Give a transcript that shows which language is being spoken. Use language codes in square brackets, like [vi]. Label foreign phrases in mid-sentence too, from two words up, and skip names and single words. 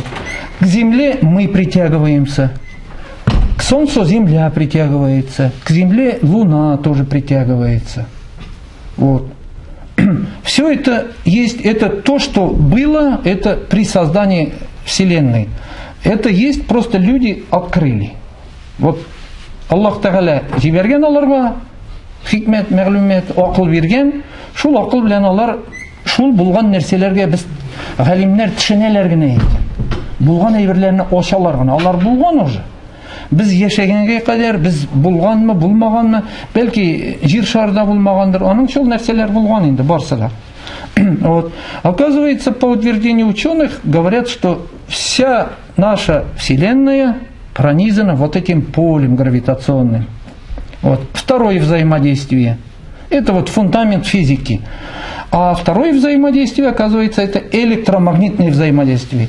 [ru] К Земле мы притягиваемся. К Солнцу Земля притягивается. К Земле Луна тоже притягивается. Вот. Все это есть, это то, что было, это при создании Вселенной. Это есть, просто люди открыли. [tt] Вот Аллах Тағала жиберген аларга хикмет, мәгълүмат, акыл берген, шул акыл белән алар шул булган нәрсәләргә без галимнәр төшенәләр генә икән. Булган әйберләрне ачалар гына. Алар булган уже. Biz яшәгәнгә кадәр без булганмы, булмаганмы, бәлки җир шарында булмагандыр. Аның шул нәрсәләр булган инде барсы да. [ru] Вот. Оказывается, по утверждению ученых, говорят, что вся наша Вселенная пронизана вот этим полем гравитационным. Вот. Второе взаимодействие. Это вот фундамент физики. А второе взаимодействие, оказывается, это электромагнитное взаимодействие.